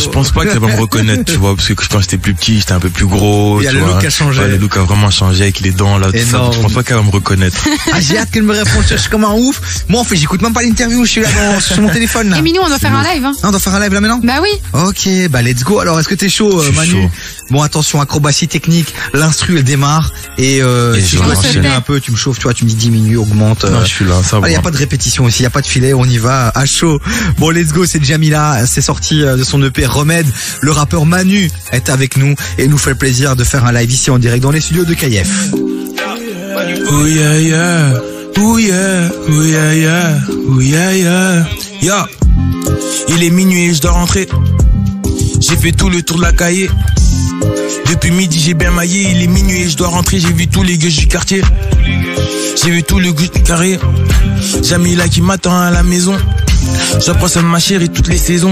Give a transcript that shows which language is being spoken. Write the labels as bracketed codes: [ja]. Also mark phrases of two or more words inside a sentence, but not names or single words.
[fr] que je pense pas qu'elle va me reconnaître, tu vois, parce que quand j'étais plus petit, j'étais un peu plus gros. Il y a tu le vois. look a changé. Ouais, le look a vraiment changé avec les dents là, tout ça. Énorme. Je pense pas qu'elle va me reconnaître. Ah, j'ai hâte qu'elle me réponde. Je suis comme un ouf. Moi, en fait, j'écoute même pas l'interview. Je suis là sur mon téléphone, là. Et Minou, on doit faire un live. Hein. Ah, on doit faire un live là maintenant? Bah oui. Ok, bah [en] let's go. [fr] Alors, est-ce que t'es chaud, Je suis Manu? chaud. Bon, attention, acrobatie technique. L'instru, elle démarre. Et si je je dois vais diminuer enchaîner. un peu, tu me chauffes, tu vois, tu me dis diminue, augmente. Non, je suis là, ça va. Il y a pas de répétition ici, il y a pas de filet, on y va à chaud. Bon, [en] let's go, [fr] c'est Jamila, c'est sorti de son EP Remède. Le rappeur Manu est avec nous et nous fait le plaisir de faire un live ici en direct dans les studios de KF. [en] Oh yeah yeah, oh yeah, oh yeah yeah, oh yeah yeah. Yeah. [fr] Il est minuit et je dois rentrer. J'ai fait tout le tour de la cahier. Depuis midi j'ai bien maillé. Il est minuit et je dois rentrer. J'ai vu tous les gueux du quartier. J'ai vu tout le goût du carré. Jamila qui m'attend à la maison. J'apprends ça de ma chérie toutes les saisons.